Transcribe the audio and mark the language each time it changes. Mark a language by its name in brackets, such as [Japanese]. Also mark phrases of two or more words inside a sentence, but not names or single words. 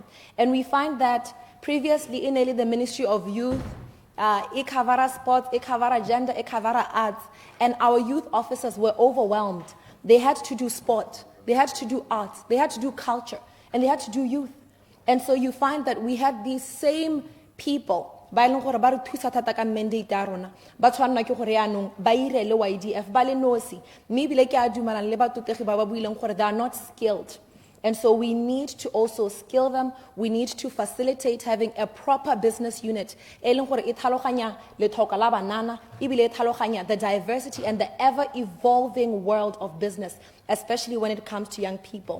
[English] And we find that previously in the Ministry of Youth, Ikavara sports, Ikavara gender, Ikavara arts, and our youth officers were overwhelmed. They had to do sport, they had to do arts, they had to do culture, and they had to do youth. And so you find that we had these same people [Tswana] ba ileng gore ba re thusa thata ka mandate ya rona ba tshwanna ke gore yaanong ba irele YDF ba le nosi mme ebile ke a dumalana le batotegi ba ba buileng gore [English] they are not skilled. And so we need to also skill them. We need to facilitate having a proper business unit. The diversity and the ever-evolving world of business, especially when it comes to young people.